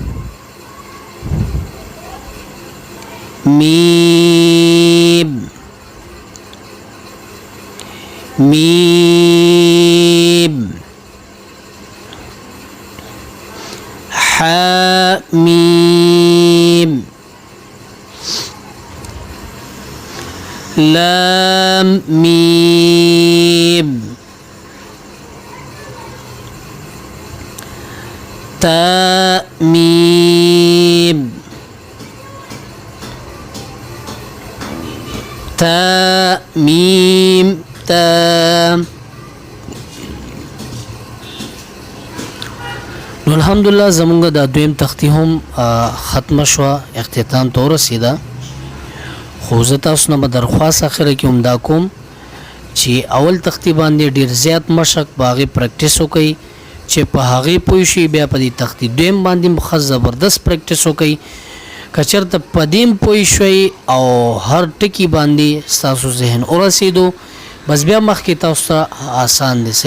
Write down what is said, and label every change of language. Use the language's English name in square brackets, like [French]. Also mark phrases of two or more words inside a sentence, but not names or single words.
[Arabic] ميم ميم حاميم لام ميم تا ميم تا ميم تا [Pashto] نو الحمدلله زمونږ د دویم تختی هم ختم شو اختتام ته ورسیده خو زه تاسو نه درخواست اخره کې هم دا کوم چې اول تختی باندې ډیر زیات مشق باغې پریکټیس وکړئ چې په هغه پوه شي بیا په دې تختی دویم باندې مخ زبردست پریکټیس وکړئ کچرته پدیم پوه شئ او هر ټکی باندې تاسو ذهن ورسېدو بس بیا مخکې تاسو ته آسان دی.